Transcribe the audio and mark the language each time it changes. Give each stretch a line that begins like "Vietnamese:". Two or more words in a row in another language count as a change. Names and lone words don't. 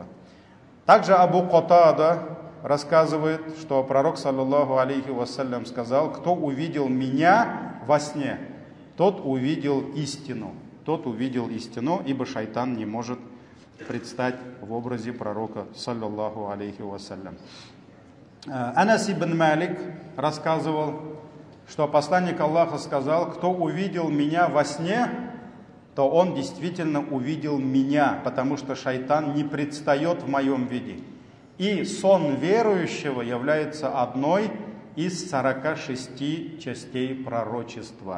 Russian: Также Абу Катада рассказывает, что пророк,
Arabic: صلى الله عليه وسلم,
Russian: сказал: кто увидел меня во сне, тот увидел истину. Тот увидел истину, ибо шайтан не может предстать в образе пророка,
Arabic: صلى الله عليه وسلم.
Russian: Анас ибн Малик рассказывал, что посланник Аллаха сказал: кто увидел меня во сне, то он действительно увидел меня, потому что шайтан не предстает в моем виде. И сон верующего является одной из 46 частей пророчества.